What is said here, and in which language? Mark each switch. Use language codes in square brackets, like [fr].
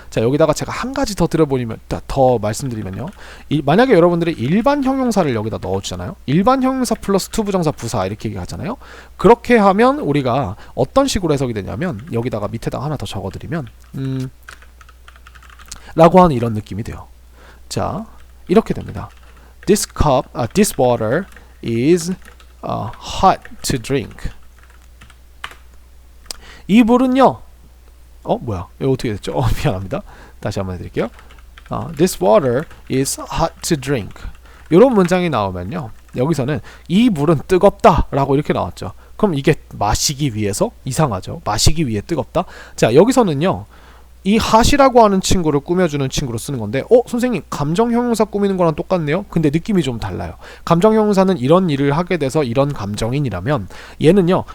[ko] 자, 여기다가 제가 한 가지 더 말씀드리면요. 만약에 여러분들이 일반 형용사를 여기다 넣어주잖아요. 일반 형용사 플러스 투부정사 부사 이렇게 얘기하잖아요. 그렇게 하면 우리가 어떤 식으로 해석이 되냐면 여기다가 밑에다가 하나 더 적어드리면 라고 하는 이런 느낌이 돼요. 자, 이렇게 됩니다. [en] This water is hot to drink. [ko] 이 물은요. 뭐야? 이거 어떻게 됐죠? 미안합니다. 다시 한번 해드릴게요. [en] This water is hot to drink. [ko] 이런 문장이 나오면요. 여기서는 이 물은 뜨겁다 라고 이렇게 나왔죠. 그럼 이게 마시기 위해서? 이상하죠. 마시기 위해 뜨겁다? 자, 여기서는요. 이 hot이라고 하는 친구를 꾸며주는 친구로 쓰는 건데 선생님 감정 형용사 꾸미는 거랑 똑같네요. 근데 느낌이 좀 달라요. 감정 형용사는 이런 일을 하게 돼서 이런 감정인이라면 얘는요.